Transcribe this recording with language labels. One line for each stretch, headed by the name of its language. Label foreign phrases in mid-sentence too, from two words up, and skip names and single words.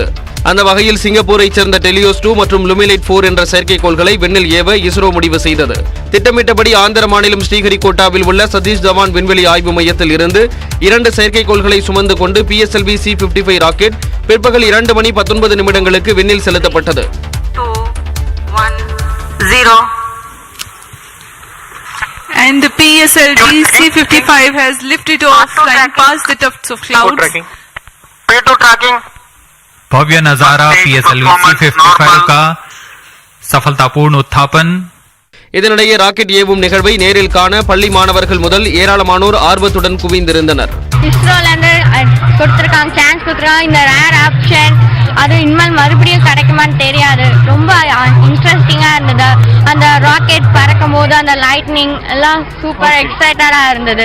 Tamil: அந்த வகையில் சிங்கப்பூரைச் சேர்ந்த டெலியோஸ் 2 மற்றும் லுமிலைட் 4 என்ற செயற்கைக்கோள்களை விண்ணில் ஏவ இஸ்ரோ முடிவு செய்தது. திட்டமிட்டபடி ஆந்திர மாநிலம் ஸ்ரீஹரிகோட்டாவில் உள்ள சதீஷ் தவான் விண்வெளி ஆய்வு மையத்தில் இருந்து 2 செயற்கைக்கோள்களை சுமந்து கொண்டு PSLV C-55 ராக்கெட் பிற்பகல் 2 மணி 19 நிமிடங்களுக்கு விண்ணில் செலுத்தப்பட்டது.
English: 2, 1, 0. And the PSLV C-55 has lifted off, flying past the tufts of clouds. P2 tracking.
Hindi: भव्य नजारा PSLV C-55 का सफलतापूर्ण उत्थापन.
Tamil: இதனிடையே ராக்கெட் ஏவும் நிகழ்வை நேரில் காண பள்ளி மாணவர்கள் முதல் ஏராளமானோர் ஆர்வத்துடன் குவிந்திருந்தனர். இஸ்ரோல இருந்து கொடுத்திருக்காங்க, சான்ஸ் கொடுத்திருக்காங்க. இந்த
English: rare option
Tamil: அது இனிமேல் மறுபடியும் கிடைக்குமான்னு தெரியாது. ரொம்ப இன்ட்ரெஸ்டிங்கா இருந்தது. அந்த ராக்கெட் பறக்கும் போது அந்த லைட்னிங் எல்லாம்
English: super excited
Tamil: இருந்தது.